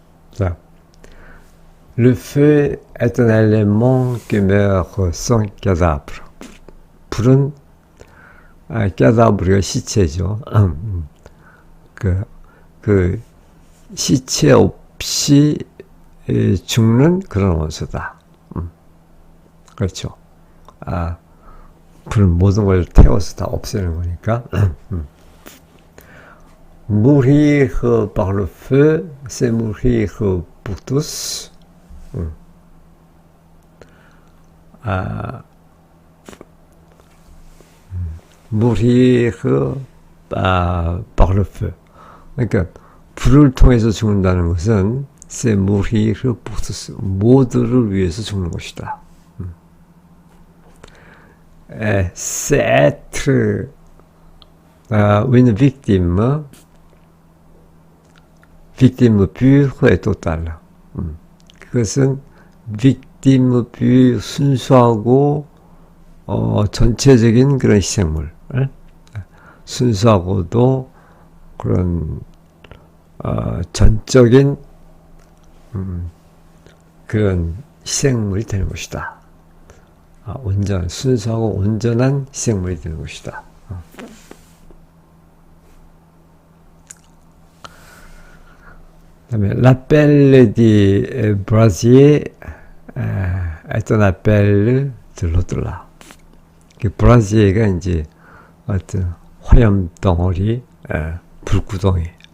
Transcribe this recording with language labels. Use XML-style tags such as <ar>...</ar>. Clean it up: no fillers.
<ko>자,</ko> <fr>Le feu est un élément qui meurt sans cadavre.</fr> <ko>불은 cadavre가 시체죠. 그 시체 없이 죽는 그런 원소다. 그렇죠. 불은 모든 걸 태워서 다 없애는 거니까.</ko> <fr>Mourir par le feu, c'est mourir pour tous. Mourir par le feu.</fr> <ko>그러니까 불을 통해서 죽는다는 것은</ko> <fr>c'est mourir pour tous.</fr> <ko>모두를 위해서 죽는 것이다.</ko> <fr>C'est être une victime pure et totale.</fr> <ko>그것은</ko> <fr>victime pure,</fr> <ko>순수하고 전체적인 그런 희생물. 순수하고도 그런 전적인 그런 희생물이 되는 것이다. 순수하고 온전한 희생물이 되는 것이다. 그다음에</ko> <fr>l'appel du brasier est un appel de l'au-delà.</fr> <ko>그 브라지에가 이제 어떤 화염 덩어리, 불구덩이.</ko>